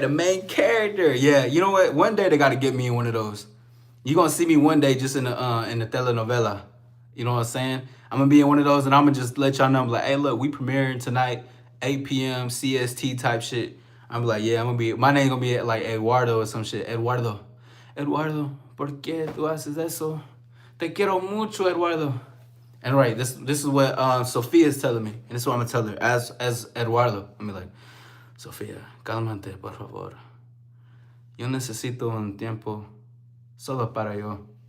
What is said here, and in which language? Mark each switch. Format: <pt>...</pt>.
<en>The main character. Yeah, you know what? One day they got to get me in one of those. You're going to see me one day just in the telenovela. You know what I'm saying? I'm going to be in one of those and I'm going to just let y'all know. I'm like, hey, look, we premiering tonight, 8 p.m. CST type shit. I'm like, yeah, my name's going to be like Eduardo or some shit.</en> <es>Eduardo, ¿por qué tú haces eso? Te quiero mucho, Eduardo.</es> <en>And right, this is what Sophia is telling me. And this is what I'm going to tell her as Eduardo. I'm like,</en> <es>Sofía, cálmate, por favor. Yo necesito un tiempo solo para yo.</es>